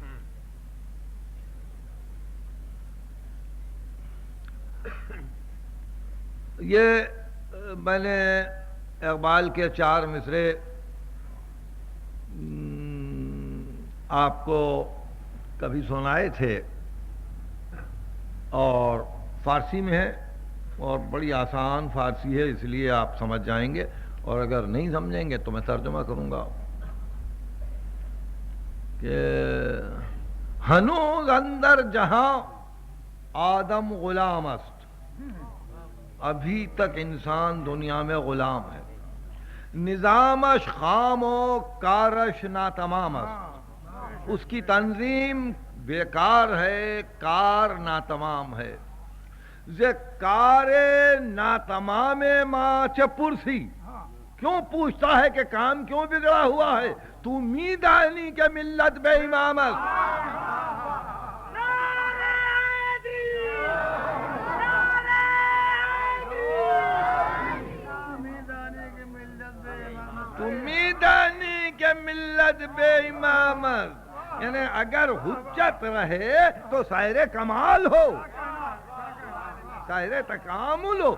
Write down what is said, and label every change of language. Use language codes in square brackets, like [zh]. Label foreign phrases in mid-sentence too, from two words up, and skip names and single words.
[ur] یہ میں نے اقبال کے 4 مصرے آپ کو کبھی سنائے تھے، اور فارسی میں ہے اور بڑی آسان فارسی ہے، اس لیے آپ سمجھ جائیں گے، اور اگر نہیں سمجھیں گے تو میں ترجمہ کروں گا کہ [fa] ہنوز اندر جہاں آدم غلام است، [ur] ابھی تک انسان دنیا میں غلام ہے، [fa] نظامش خام و کارش ناتمام است، [ur] اس کی تنظیم بیکار ہے، کار ناتمام ہے۔ [fa] ز کار ناتمام ما چه پرسی، [ur] کیوں پوچھتا ہے کہ کام کیوں بگڑا ہوا ہے؟ [fa] تو میدانی کہ ملت بے امام است۔ تو میدانی کہ ملت بے امام است، [ur] یعنی اگر حجت رہے تو سائر کمال ہو، سائر تکامل ہو۔